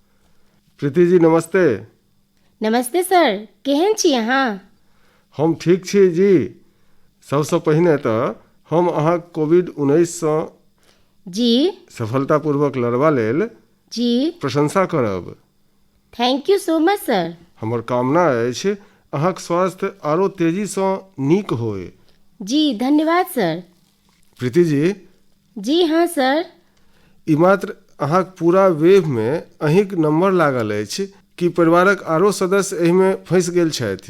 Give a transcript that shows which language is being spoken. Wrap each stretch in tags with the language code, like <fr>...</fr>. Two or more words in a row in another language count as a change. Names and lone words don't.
<mai>प्रीति जी नमस्ते। नमस्ते सर, केहन छी अहाँ? हम ठीक छी जी। सबसँ पहिने तऽ हम अहाँक कोविड-19सँ जी सफलतापूर्वक लड़बा लेल जी प्रशंसा करब।</mai> <en>Thank you so much sir.</en> <mai>हमर कामना अछि अहाँक स्वास्थ्य आरो तेजीसँ नीक होय। जी धन्यवाद सर। प्रीति जी, जी हाँ सर। ई मात्र अहाँक पूरा वेवमे अहींक नंबर लागल अछि कि परिवारक आरो सदस्य एहिमे फँसि गेल छथि?</mai>